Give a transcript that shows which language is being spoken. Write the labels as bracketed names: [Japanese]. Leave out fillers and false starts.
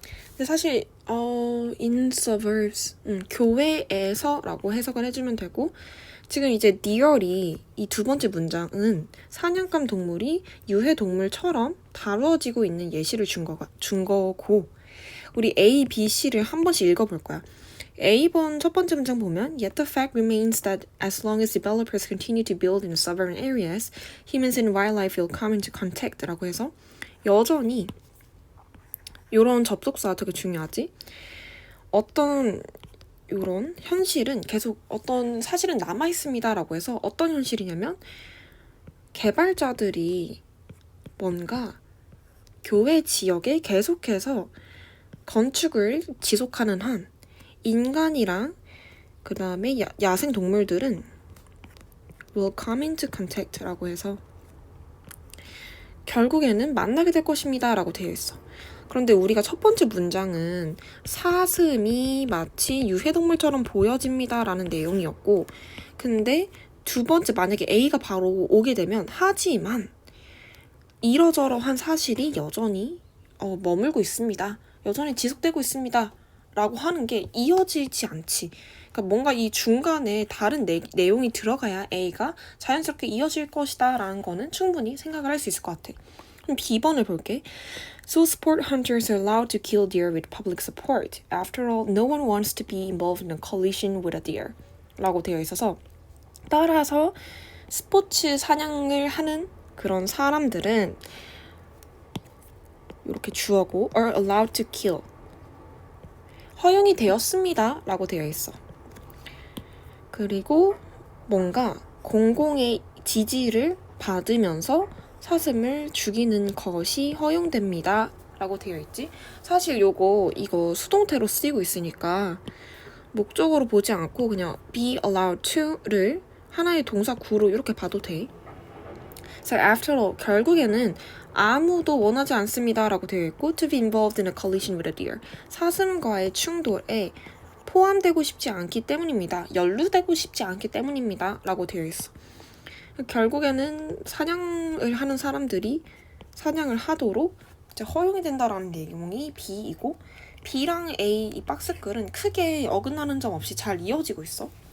[Korean] 근데 사실 [English] in suburbs [Korean] 교외에서 라고 해석을 해주면 되고 지금 이제 deer이 이 두 번째 문장은 사냥감 동물이 유해 동물처럼 다루어지고 있는 예시를 준 거고 우리 A, B, C를 한 번씩 읽어볼 거야. A번 첫 번째 문장 보면 [English] Yet the fact remains that as long as developers continue to build in suburban areas, humans and wildlife will come into contact [Korean] 라고 해서 여전히 이런 접속사가 되게 중요하지. 어떤 이런 현실은 계속 어떤 사실은 남아있습니다 라고 해서 어떤 현실이냐면 개발자들이 뭔가 교외 지역에 계속해서 건축을 지속하는 한 인간이랑 그 다음에 야생 동물들은 [English] will come into contact [Korean] 라고 해서 결국에는 만나게 될 것입니다 라고 되어 있어. 그런데 우리가 첫 번째 문장은 사슴이 마치 유해동물처럼 보여집니다 라는 내용이었고 근데 두 번째 만약에 A가 바로 오게 되면 하지만 이러저러한 사실이 여전히 머물고 있습니다. 여전히 지속되고 있습니다. 라고 하는 게 이어지지 않지. 그러니까 뭔가 이 중간에 다른 내용이 들어가야 A가 자연스럽게 이어질 것이다 라는 거는 충분히 생각을 할 수 있을 것 같아. 그럼 B번을 볼게. [English] So sport hunters are allowed to kill deer with public support. After all, no one wants to be involved in a collision with a deer. [Korean] 라고 되어 있어서 따라서 스포츠 사냥을 하는 그런 사람들은 이렇게 주어고 [English] are allowed to kill. [Korean] 허용이 되었습니다 라고 되어 있어. 그리고 뭔가 공공의 지지를 받으면서 사슴을 죽이는 것이 허용됩니다 라고 되어 있지. 사실 이거 수동태로 쓰이고 있으니까 목적으로 보지 않고 그냥 [English] be allowed to [Korean] 를 하나의 동사 구로 이렇게 봐도 돼. [English] So after all, [Korean] 결국에는 아무도 원하지 않습니다 라고 되어 있고 [English] to be involved in a collision with a deer. [Korean] 사슴과의 충돌에 포함되고 싶지 않기 때문입니다. 연루되고 싶지 않기 때문입니다 라고 되어 있어. 결국에는 사냥을 하는 사람들이 사냥을 하도록 이제 허용이 된다라는 내용이 B이고 B랑 A 이 박스글은 크게 어긋나는 점 없이 잘 이어지고 있어.